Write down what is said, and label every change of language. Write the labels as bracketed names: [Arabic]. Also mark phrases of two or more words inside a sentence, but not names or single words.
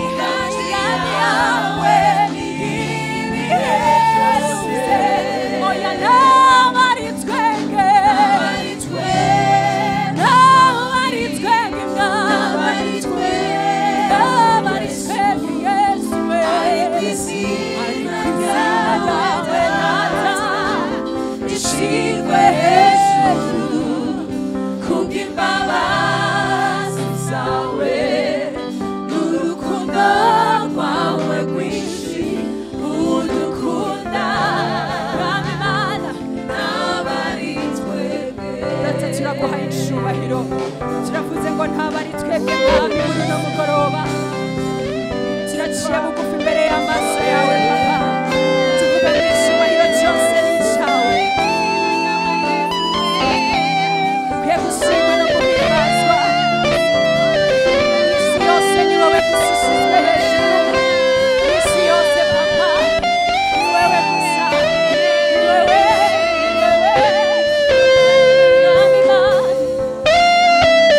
[Rundi] ibiheruse oya ntabari twebwe ntabari twebwe Yesu ariko izina ryawe data ishirwe hejuru kubw'imbabazi zawe n'urukundo rwawe rwinshi udukunda mwami Mana ntabari twebwe data turaguha icubahiro turavuze ngo ntabari twebwe mwami muri uno mugoroba turaciye bugufi imbere y'amaso yawe papa tuvuga ngo icubahiro cyose ni icawe ukwiye gushimwa no guhimbazwa isi yose ni wowe gusa ushyizwe hejuru isi yose papa ni wewe gusa ni wewe mwami Mana